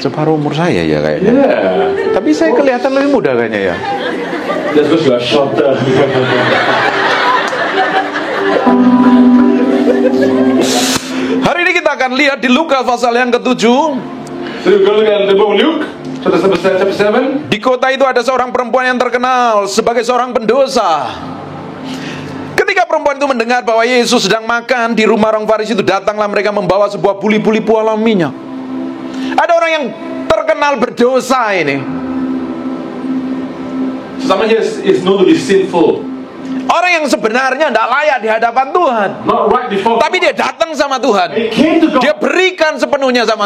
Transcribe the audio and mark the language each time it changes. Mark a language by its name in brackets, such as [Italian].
[Indonesian] Separuh umur saya ya kayaknya. Tapi saya kelihatan lebih muda kayaknya ya. [English] Just because you are shorter. [Indonesian] Hari ini kita akan lihat di Lukas pasal yang ke-7. [English] So we're going to look at the book of Luke, chapter 7. [Indonesian] Di kota itu ada seorang perempuan yang terkenal sebagai seorang pendosa. Ketika perempuan itu mendengar bahwa Yesus sedang makan di rumah orang Farisi itu, datanglah mereka membawa sebuah buli-buli pualam minyak. Ada orang yang terkenal berdosa ini. [English] Someone here is known to be sinful. [Indonesian] Orang yang sebenarnya tidak layak di hadapan Tuhan. [English] Not right before [Indonesian] Tapi dia datang sama Tuhan. [English] He came to God. [Indonesian] Dia berikan sepenuhnya sama